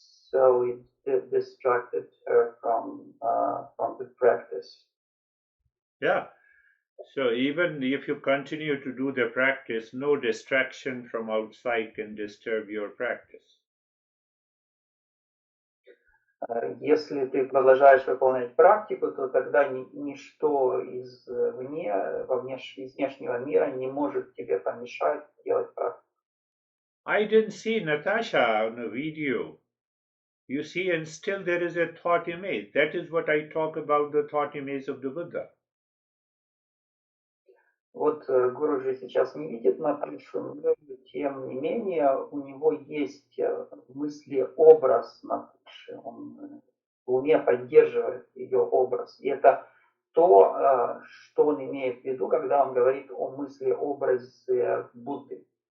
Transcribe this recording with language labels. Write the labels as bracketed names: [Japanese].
[English] So it distracted her from the practice. Yeah. So even if you continue to do the practice, no distraction from outside can disturb your practice. [Russian] Если ты продолжаешь выполнять практику, то тогда ничто из внешнего мира не может тебе помешать делать практику. [English] I didn't see Natasha on a video. You see, and still there is a thought image. That is what I talk about, the thought image of the Buddha. [Russian] Вот Гуруджи сейчас не видит Наташу, но тем не менее у него есть мысли-образ Наташи. Он в уме поддерживает ее образ. И это то, что он имеет в виду, когда он говорит о мысли-образе Будды.